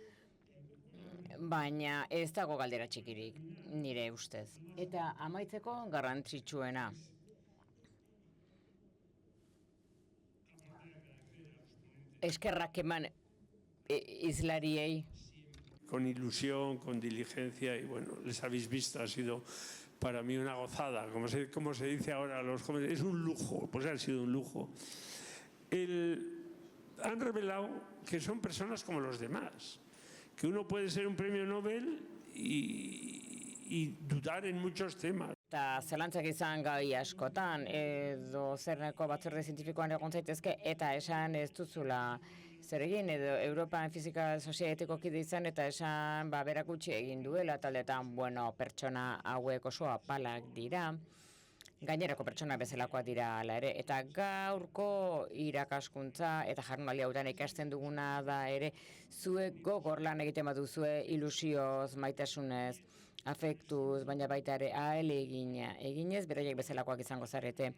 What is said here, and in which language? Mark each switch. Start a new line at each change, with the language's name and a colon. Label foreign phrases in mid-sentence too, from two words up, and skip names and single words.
Basque: Baina ez dago galdera txikirik, nire ustez. Eta amaitzeko garrantzitsuena. Eskerrak eman hizlariei.
Spanish: Con ilusión, con diligencia y les habéis visto, ha sido para mí una gozada, como se dice ahora a los jóvenes, es un lujo, pues ha sido un lujo. Han revelado que son personas como los demás, que uno puede ser un premio Nobel y dudar en muchos temas.
Basque: Eta zelantzak izan gai askotan, edo zerneko batzorde zientifikoan egon zaitezke, eta esan ez duzula zer egin, edo Europan Fizika Sozieteko kide izan, eta esan berak utzi egin duela, taldetan, pertsona hauek oso apalak dira, gainerako pertsona bezalakoak dira hala ere, eta gaurko irakaskuntza eta jardunaldi hauetan ikasten duguna da ere, zuek gogor lan egiten baduzue ilusioz, maitasunez, afektuz, baina baita ere ahalegina eginez, beraiek bezalakoak izango zarete.